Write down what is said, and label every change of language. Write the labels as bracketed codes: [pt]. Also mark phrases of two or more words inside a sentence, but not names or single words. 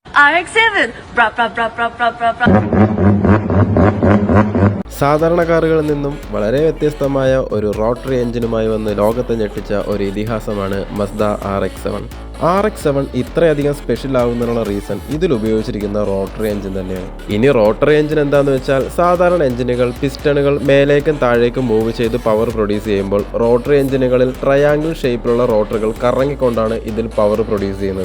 [ml] RX-7. Bra bra bra bra bra bra bra. സാധാരണ കാറുകളിൽ നിന്നും വളരെ വ്യത്യസ്തമായ ഒരു റോട്ടറി എഞ്ചിനുമായി വന്ന് ലോകത്തെ ഞെട്ടിച്ച ഒരു ഇതിഹാസമാണ് മസ്ദ RX-7. RX-7 ഇത്രയധികം സ്പെഷ്യൽ ആവുന്നതിനുള്ള റീസൺ ഇതിൽ ഉപയോഗിച്ചിരിക്കുന്ന റോട്ടറി എഞ്ചിൻ തന്നെയാണ്. ഇനി റോട്ടറി എഞ്ചിൻ എന്താണെന്ന് വെച്ചാൽ സാധാരണ എഞ്ചിനുകൾ പിസ്റ്റണുകൾ മേലേക്കും താഴേക്കും മൂവ് ചെയ്ത് [en] power produce [ml] ചെയ്യുമ്പോൾ റോട്ടറി എഞ്ചിനുകളിൽ ട്രയാങ്കിൾ ഷേപ്പിലുള്ള റോട്ടറുകൾ കറങ്ങിക്കൊണ്ടാണ് ഇതിൽ [en] power produce [ml] ചെയ്യുന്നത്.